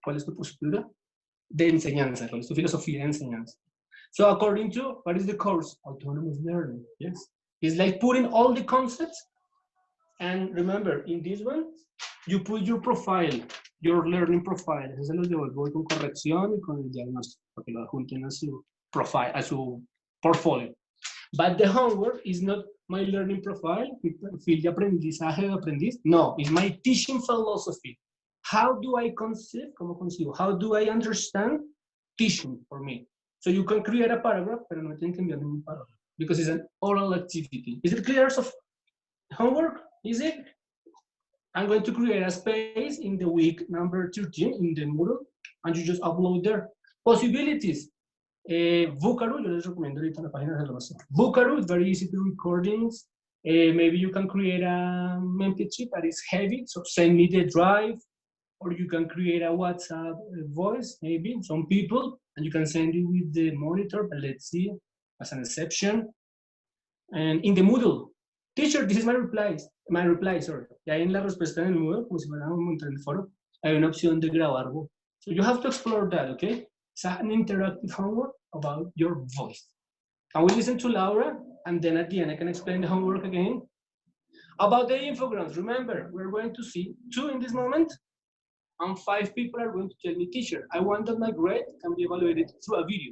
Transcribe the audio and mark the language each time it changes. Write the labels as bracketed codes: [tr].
[es] ¿Cuál es tu postura de enseñanza? ¿Cuál es tu filosofía de enseñanza? [en] So according to, what is the course? Autonomous learning, yes. It's like putting all the concepts, and remember, in this one, you put your profile, your learning profile. [es] Eso se los devuelvo con corrección y con el diagnóstico, para que lo adjunten a su profile, a su portfolio. [en] But the homework is not my learning profile, [es] mi perfil de aprendizaje de aprendiz. [en] No, it's my teaching philosophy. How do I conceive? [es] ¿Cómo concibo? [en] How do I understand teaching for me? So you can create a paragraph, [es] pero no tienen que enviar ningún [en] paragraph because it's an oral activity. Is it clear? So homework, is it? I'm going to create a space in the week number 13 in the Moodle, and you just upload there. Possibilities. [es] Vukaru, yo les recomiendo ahorita en la página de Salvación. [en] Vukaru is very easy to recordings. Maybe you can create an MP3 that is heavy, so send me the drive, or you can create a WhatsApp voice, maybe, some people, and you can send it with the monitor, but let's see, as an exception. And in the Moodle, teacher, this is my reply, sorry. [es] Y ahí en la respuesta en el Moodle, como si fuera un en el foro, hay una opción de grabar voz. [en] So you have to explore that, okay? It's an interactive homework about your voice. And we listen to Laura, and then at the end I can explain the homework again. About the infograms, remember, we're going to see 2 in this moment, and 5 people are going to tell me, teacher, I want that my grade can be evaluated through a video.